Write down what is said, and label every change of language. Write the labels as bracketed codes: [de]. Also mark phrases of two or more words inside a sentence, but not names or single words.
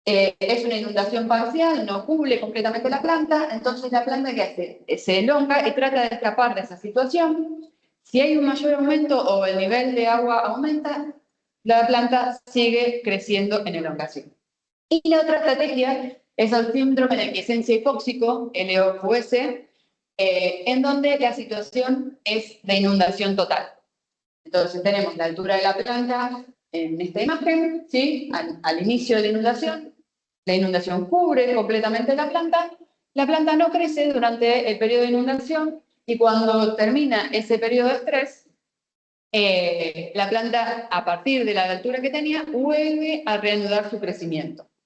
[es] Es una inundación parcial, no cubre completamente la planta, entonces la planta ¿qué hace? Se elonga y trata de escapar de esa situación. Si hay un mayor aumento o el nivel de agua aumenta, la planta sigue creciendo en elongación. Y la otra estrategia es el síndrome de quiesencia hipóxico, LOQS, en donde la situación es de inundación total. Entonces tenemos la altura de la planta en esta imagen, ¿sí? Al inicio de la inundación cubre completamente la planta no crece durante el periodo de inundación y cuando termina ese periodo de estrés, la planta, a partir de la altura que tenía, vuelve a reanudar su crecimiento.